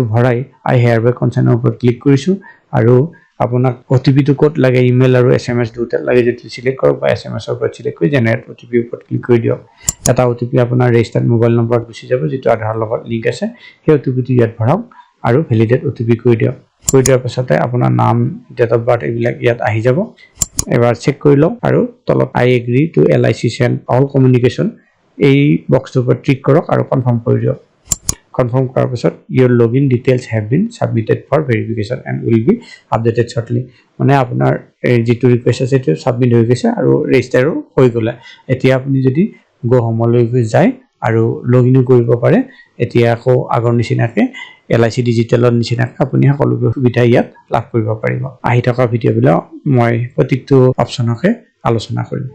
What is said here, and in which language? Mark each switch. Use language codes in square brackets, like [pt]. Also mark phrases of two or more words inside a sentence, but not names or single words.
[as] ভৰাই [en] I hereby consent [as] ওপৰত ক্লিক কৰিছো আৰু আপোনাক OTP টো কোড লাগে ইমেইল আৰু SMS দুটা লাগে যেটো সিলেক্ট কৰক বা SMS ৰ ওপৰত সিলেক্ট কৰি [en] generate OTP [as] ওপৰত ক্লিক কৰি দিয়ক এটা OTP আপোনাৰ ৰেজিষ্টাৰ্ড মোবাইল নম্বৰত গুছি যাব যেটো আধাৰ লগত লিংক আছে সেই OTP টো ইয়াত ভৰাওক আৰু [en] validate OTP [as] কৰি দিয়ক কৰি দিয়াৰ পাছতে আপোনাৰ নাম [en] date of birth [as] এইবিলাক ইয়াত আহি যাব এবাৰ চেক কৰি লওক আৰু তলত [en] I agree to LIC send all communication [as] এই বক্সটোৰ ওপৰত ক্লিক কৰক আৰু কনফাৰ্ম কৰি দিয়ক confirm কৰাৰ পিছত [en] your login details have been submitted for verification and will be updated shortly [as] মানে আপোনাৰ যেটো ৰিকুৱেষ্ট আছে সেইটো সাবমিট হৈ গৈছে আৰু ৰেজিষ্টাৰো হৈ গলা এতিয়া আপুনি যদি [en] go home [as] যায় আৰু লগইন কৰিব পাৰে এতিয়া আকৌ আগৰ নিচিনাকে LIC ডিজিটেলৰ নিচিনাকে আপুনি সকলো সুবিধা ইয়াত লাভ কৰিব পাৰিব আহি থকা ভিডিঅ'বিলাক মই প্ৰতিটো অপচনকে আলোচনা কৰিম